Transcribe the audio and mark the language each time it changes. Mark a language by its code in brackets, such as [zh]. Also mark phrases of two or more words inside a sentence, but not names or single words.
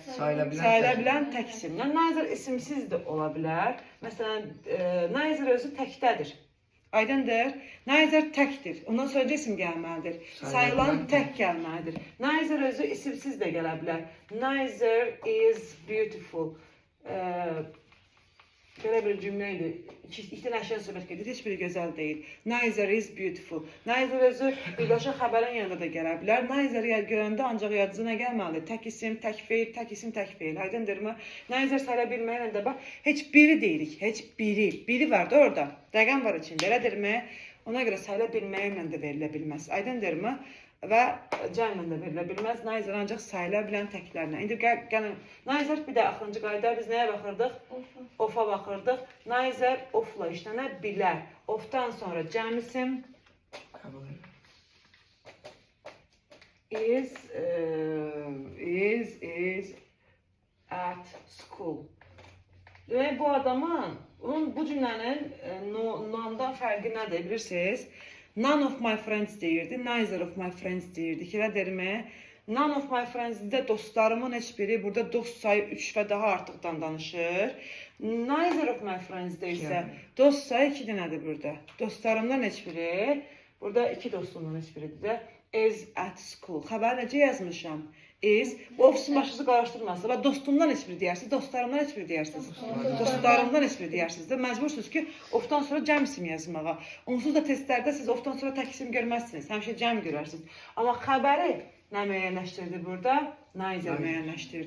[az] Sayıla bilən tək isimlə. Neither isimsiz də ola bilər. Məsələn, neither özü təkdədir. Aydındır. Neither təkdir. Ondan sonra isim gəlməlidir. Sayılan tək gəlməlidir. Neither özü isimsiz də gələ bilər. [en] Neither is beautiful. [az] Belə bir cümlə idi. İki dənə əşya söhbət gedir. Heç biri gözəl deyil. [en] Neither is beautiful. [az] Neither özü birbaşa xəbərin yanında da gələ bilər. Neither görəndə ancaq yadınıza gəlməlidir. Tək isim, tək feil, tək isim, tək feil. Aydındırmı? Neither sayıla bilməklə də bax, heç biri deyirik. Heç biri. Biri var da orada. Rəqəm var içində. Elədirmi? Ona görə sayıla bilməklə də verilə bilməz. Aydındırmı? Və cəmlə də verilə bilməz. Neither ancaq sayıla bilən təklərlə. İndi gəlin, neither bir də axırıncı qayda biz nəyə baxırdıq? Of'a baxırdıq. Neither ofla işlənə bilər. Ofdan sonra cəm isim [en] is at school. [az] Demək bu adamın, bu cümlənin nondan fərqi nədir bilirsiniz? [en] None of my friends [az] deyirdi, [en] neither of my friends deyirdi. [az] Elədirmi? [en] None of my friends-də [az] dostlarımın heç biri, burada dost sayı 3 və daha artıqdan danışır. [en] Neither of my friends-də [az] isə dost sayı 2 dənədir burada. Dostlarımdan heç biri, burada 2 dostumdan heç biridir də. [en] Is at school. [az] Xəbər necə yazmışam? Is. Bu ofisin başınızı qarışdırmasın. Və dostumdan heç biri deyirsiniz, dostlarımdan heç biri deyirsiniz. Dostlarımdan heç biri deyirsiniz də. Məcbursunuz ki, ofdan sonra cəm isim yazmağa. Onsuz da testlərdə siz ofdan sonra tək isim görməzsiniz. Həmişə cəm görərsiniz. Amma xəbəri nə müəyyənləşdirdi burada? Neither müəyyənləşdirdi.